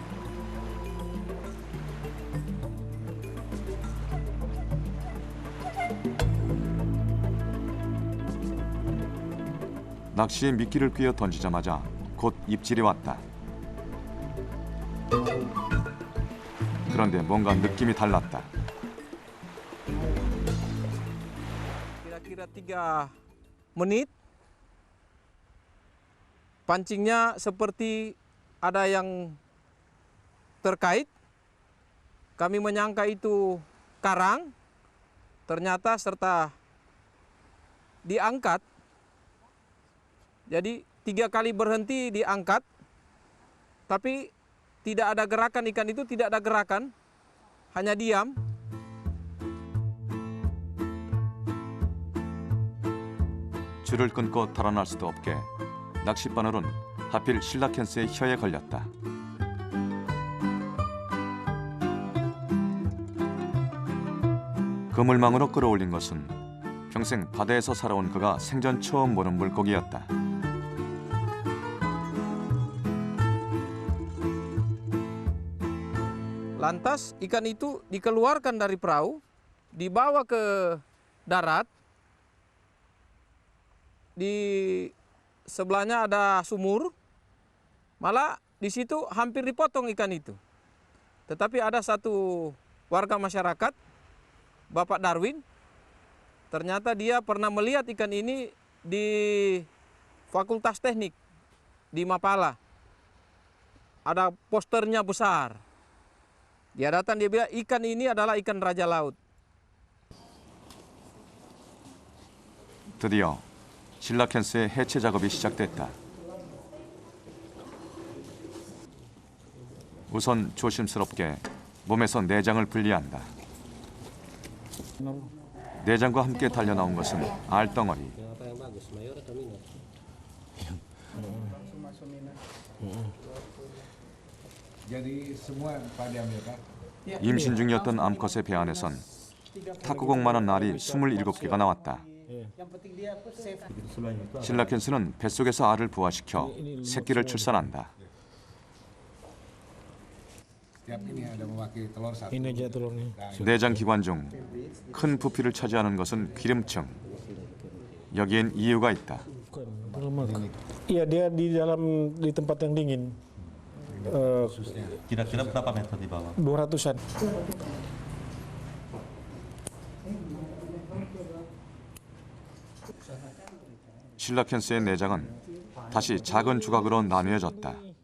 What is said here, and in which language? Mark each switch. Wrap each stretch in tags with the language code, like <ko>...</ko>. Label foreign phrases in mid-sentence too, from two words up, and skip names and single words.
<ko>낚시에 미끼를 꿰어 던지자마자 곧 입질이 왔다. 그런데 뭔가 느낌이 달랐다.</ko> <id>Kira-kira 3 menit, pancingnya seperti ada yang terkait. Kami menyangka itu karang, ternyata serta diangkat. Jadi 3 kali berhenti diangkat, tapi tidak ada gerakan, ikan itu tidak ada gerakan, hanya diam.</id> <ko>줄을 끊고 달아날 수도 없게 낚싯바늘은 하필 실라켄스의 혀에 걸렸다. 그물망으로 끌어올린 것은 평생 바다에서 살아온 그가 생전 처음 보는 물고기였다.</ko> <id>Lantas ikan itu dikeluarkan dari perahu, dibawa ke darat. Di sebelahnya ada sumur, malah di situ hampir dipotong ikan itu. Tetapi ada satu warga masyarakat, Bapak Darwin, ternyata dia pernah melihat ikan ini di Fakultas Teknik di Mapala. Ada posternya besar. Dia datang, dia bilang ikan ini adalah ikan raja laut.</id> <ko>드디어 실라켄스의 해체 작업이 시작됐다. 우선 조심스럽게 몸에서 내장을 분리한다. 내장과 함께 달려나온 것은 알덩어리.</ko> <id>Yang apa yang bagus, mayor atau minor? Jadi semua Pak diambilkan?</id> <ko>임신 중이었던 암컷의 배 안에선 탁구공만한 알이 27개가 나왔다. 실라켄스는 뱃속에서 알을 부화시켜 새끼를 출산한다.</ko> <id>Tiap ini ada mewakili telur satu. Ini aja telurnya.</id> <ko>내장 기관 중 큰 부피를 차지하는 것은 기름층. 여기엔 이유가 있다.</ko> <id>Iya, dia di tempat yang dingin. Kira-kira berapa meter di bawah? 200-an.</id> <ko>실라켄스의 내장은 다시 작은 조각으로 나뉘어졌다.</ko>